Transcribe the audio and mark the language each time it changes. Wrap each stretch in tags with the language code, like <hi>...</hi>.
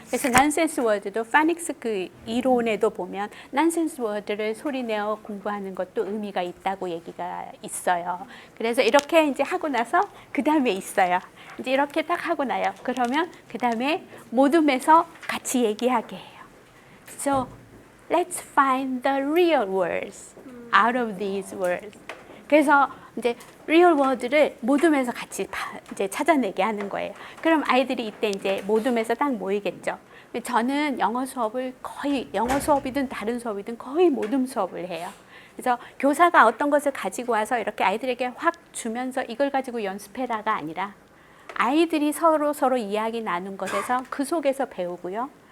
<ko>그래서 nonsense word도 파닉스 그 이론에도 보면 nonsense word를 소리내어 공부하는 것도 의미가 있다고 얘기가 있어요. 그래서 이렇게 이제 하고 나서 그 다음에 있어요. 이제 이렇게 딱 하고 나요. 그러면 그 다음에 모둠에서 같이 얘기하게 해요.</ko> <en>So let's find the real words out of these words.</en> <ko>그래서 이제 real word를 모둠에서 같이 이제 찾아내게 하는 거예요. 그럼 아이들이 이때 이제 모둠에서 딱 모이겠죠. 저는 영어 수업이든 다른 수업이든 거의 모둠 수업을 해요. 그래서 교사가 어떤 것을 가지고 와서 이렇게 아이들에게 확 주면서 이걸 가지고 연습해라가 아니라 아이들이 서로 이야기 나눈 것에서 그 속에서 배우고요.</ko>